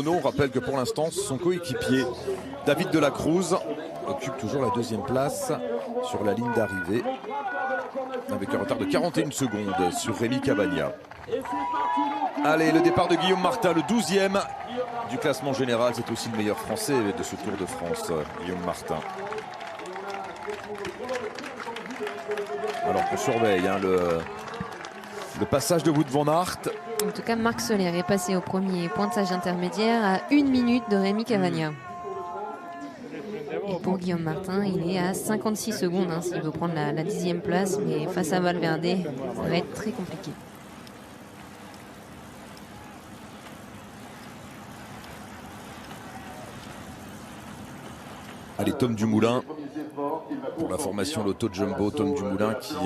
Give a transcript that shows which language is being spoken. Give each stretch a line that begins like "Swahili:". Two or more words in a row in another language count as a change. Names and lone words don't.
French: On rappelle que pour l'instant, son coéquipier David de la Cruz occupe toujours la deuxième place sur la ligne d'arrivée avec un retard de 41 secondes sur Rémi Cavagna. Allez, le départ de Guillaume Martin, le 12e du classement général. C'est aussi le meilleur français de ce Tour de France, Guillaume Martin. Alors qu'on surveille le passage de Wout van Aert. En tout cas, Marc Soler est passé au premier pointage intermédiaire à 1 minute de Rémi Cavagna. Et pour Guillaume Martin, il est à 56 secondes s'il veut prendre la 10e place. Mais face à Valverde, ça va être très compliqué. Allez, Tom Dumoulin pour la formation Lotto Jumbo.